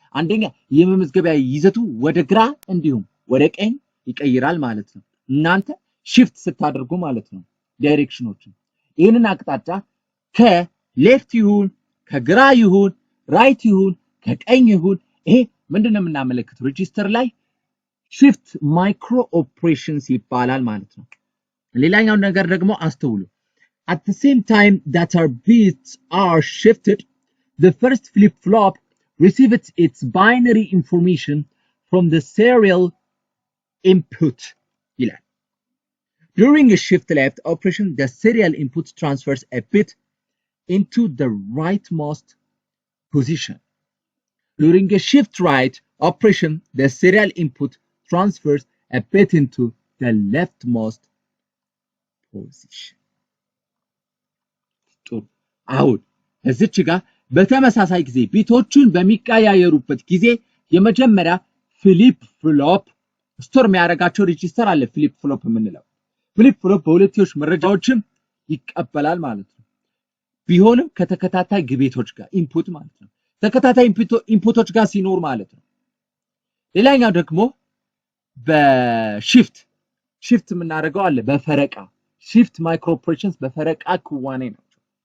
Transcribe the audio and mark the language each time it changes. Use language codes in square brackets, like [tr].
[am] አንደኛ የመመዝገቢያ ይዘቱ ወደ ግራ እንዲሁም ወደ ቀኝ ይቀይራል ማለት ነው። እናንተ shift ስታደርጉ ማለት ነው ዳይሬክሽኖችን ይሄንን አቅጣጫ ከሌፍት ይሁን ከግራ ይሁን ራይት ይሁን ከቀኝ ይሁን ይሄ ምንድነው የምናመለክተው? ሬጂስተር ላይ shift micro operations ይባላል ማለት ነው። ሌላኛው ነገር ደግሞ አስተውሉ። [en] At the same time that our bits are shifted, the first flip-flop receives its binary information from the serial input. During a shift left operation, the serial input transfers a bit into the rightmost position. During a shift right operation, the serial input transfers a bit into the leftmost position. [am] አሁን እዚች ጋር በተመሳሳይ ጊዜ ቢቶቹን በሚቀያየሩበት ጊዜ የመጀመሪያ ፍሊፕ ፍሎፕ ስቶር የሚያደርጋቸው ሬጂስተር አለ። ፍሊፕ ፍሎፕ የምንለው ፍሊፕ ፍሎፕ በሁለትዮሽ መረጃዎችም ይቀበላል ማለት ነው። ቢሆንም ከተከታታይ ግቤቶች ጋር ኢንፑት ማለት ነው። ተከታታይ ኢንፑቶች ጋር ሲኖር ማለት ነው። ሌላኛው ደግሞ በሺፍት የምናደርገው አለ በፈረቃ shift micro operations በፈረቃ ክዋኔ ናቸው።